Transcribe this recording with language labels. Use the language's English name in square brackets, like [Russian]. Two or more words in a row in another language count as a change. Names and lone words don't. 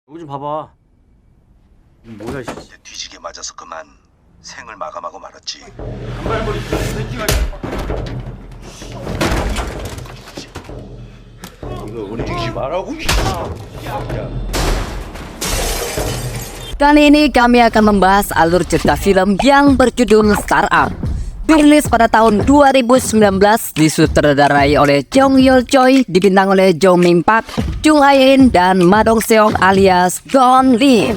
[Korean] 여기 좀 봐봐. 이거 뭐야, 씨. 뒤지게 맞아서 그만 생을 마감하고 말았지. 단발머리 새끼가. 이거 움직이지 말라고. [Indonesian] Kali ini kami akan membahas alur cerita film yang berjudul Startup. Dirilis pada tahun 2019, disutradarai oleh Jong Yeol Choi, dibintang oleh Jong Min Park, Jung Hae In, dan Ma Dong Seok alias Don Lee.